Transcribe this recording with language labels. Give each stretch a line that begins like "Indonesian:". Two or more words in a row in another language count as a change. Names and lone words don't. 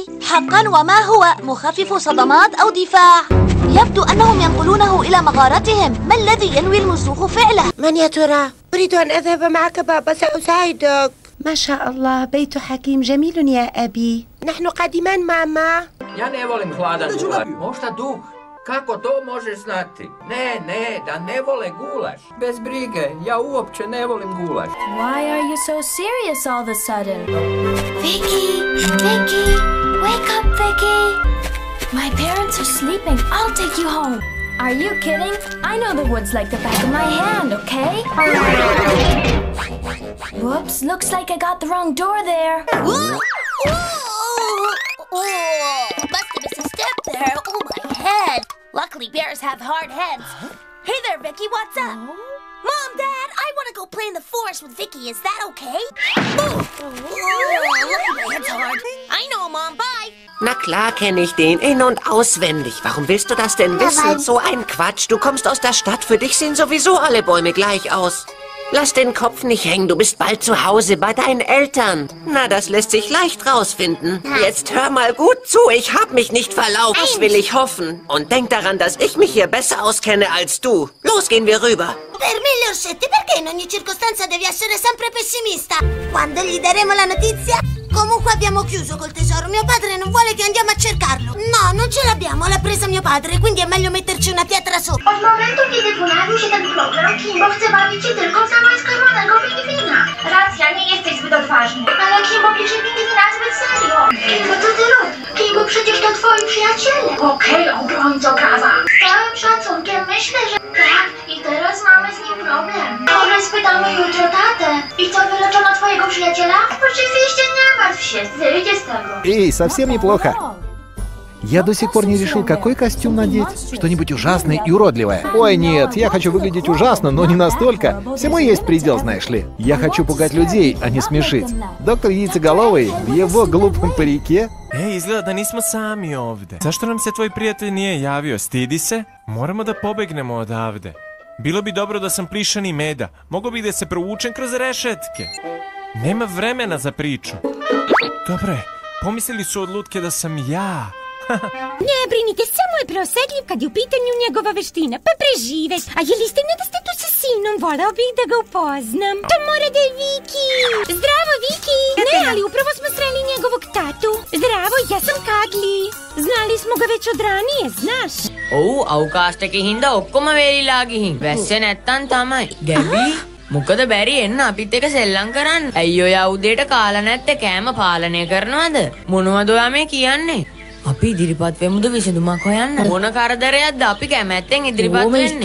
Arabic: حقا، وما هو؟ مخفف صدمات أو دفاع؟ يبدو أنهم ينقلونه إلى مغارتهم. ما الذي ينوي المسوخ فعله؟ من يا ترى؟ أريد أن أذهب معك بابا، سأساعدك. ما شاء الله، بيت حكيم جميل يا أبي. نحن قادمان ماما.
Croatian: Ja ne volim hladan gulaš. Možda duh? Kako to možeš znati? Ne, da ne vole gulaš. Bez brige, ja uopće ne volim gulaš.
English: Why are you so serious all of a sudden? Vicky, wake up, Vicky. My parents are sleeping. I'll take you home. Are you kidding? I know the woods like the back of my hand, okay? Whoops, looks like I got the wrong door there. Must have missed a step there. Oh, my head. Luckily, bears have hard heads. Hey there, Vicky, what's up? Mom, Dad, I want to go play in the forest with Vicky. Is that okay? Lucky my head's hard. I know, Mom, bye.
German: Na klar kenne ich den in- und auswendig. Warum willst du das denn wissen? So ein Quatsch. Du kommst aus der Stadt. Für dich sehen sowieso alle Bäume gleich aus. Lass den Kopf nicht hängen. Du bist bald zu Hause bei deinen Eltern. Na, das lässt sich leicht rausfinden. Jetzt hör mal gut zu. Ich hab mich nicht verlaufen. Das will ich hoffen. Und denk daran, dass ich mich hier besser auskenne als du. Los, gehen wir rüber.
Italian: Per 1000 orsetti, perché in ogni circostanza devi essere sempre pessimista? Quando gli daremo la notizia? Comunque abbiamo chiuso col tesoro. Mio padre non vuole che andiamo a cercarlo. No, non ce l'abbiamo, l'ha presa mio padre, quindi è meglio metterci una pietra sopra.
Polish: Od momentu, kiedy pojawił się ten problem, Kimbo chce bawić się tylko w zamaskowanego pingwina. Racja, nie jesteś zbyt odważny. Ale Kimbo bierze pingwina zbyt serio. Kimbo, co ty robisz? Kimbo, przecież to twoi przyjaciele. Okej, obrońco prawa. Z całym szacunkiem myślę, że tak. I teraz mamy z nim problem. Może spytamy jutro tatę. I co, wyleczono twojego przyjaciela? Oczywiście nie martw się, wyjdzie z tego.
Russian: Эй, совсем неплохо. Я до сих пор не решил, какой костюм надеть. Что-нибудь ужасное и уродливое. Ой, нет, я хочу выглядеть ужасно, но не настолько. Всему есть предел, знаешь ли. Я хочу пугать людей, а не смешить. Доктор Яйцеголовый в его глупом парике.
Serbian: Ej, izgleda da nismo sami ovde. Zašto nam se tvoj prijatelj nije javio? Stidi se? Moramo da pobegnemo odavde. Bilo bi dobro da sam plišan i meda. Mogu bih da se provučem kroz rešetke. Nema vremena za priču. Dobre, pomislili su od lutke da sam ja. Ne brinite, samo je preosetljiv kad je u pitanju njegova veština, pa preživeš. A je li istina da ste tu sa sinom? Voleo bih da ga upoznam. To mora da je Viki. Zdravo, Viki. Ne, ali upravo smo sreli njegovog tatu. Zdravo, ja sam Kadli. Znali smo ga već od ranije, znaš.
Sinhala: ඔව් අවකාශයක හින්දා ඔක්කොම වේලිලා ගිහින්. වැස්ස නැත්තම් තමයි. ගැබි මොකද බැරි එන්න අපිත් එක සෙල්ලම් කරන්න. ඇයි ඔය උදේට කාලා නැත්තේ කෑම පාලනය කරනවද? මොනවද ඔයා මේ කියන්නේ? අපි ඉදිරිපත් වෙමුද විසඳුමක් හොයන්න? මොන කරදරයක්ද අපි කැමැත්තෙන් ඉදිරිපත් වෙන්නේ?